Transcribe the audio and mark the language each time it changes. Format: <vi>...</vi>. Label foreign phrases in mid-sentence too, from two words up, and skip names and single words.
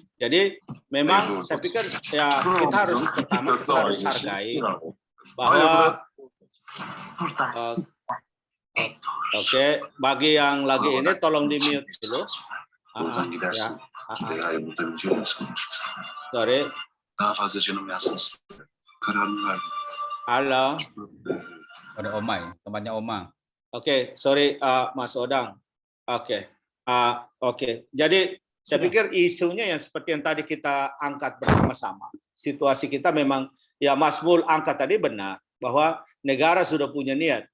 <id>Jadi memang saya pikir ya kita harus hargai bahwa oke, bagi yang lagi ini tolong di-mute dulu. Sorry.</id> <tr>Daha fazla canım yansın. Kararını verdim.</tr> <id>Halo. Ada Oma ya, tempatnya Oma. Oke, sorry Mas Odang. Oke. Jadi saya pikir isunya yang seperti yang tadi kita angkat bersama-sama. Situasi kita memang ya Mas Mul angkat tadi benar bahwa negara sudah punya niat.</id>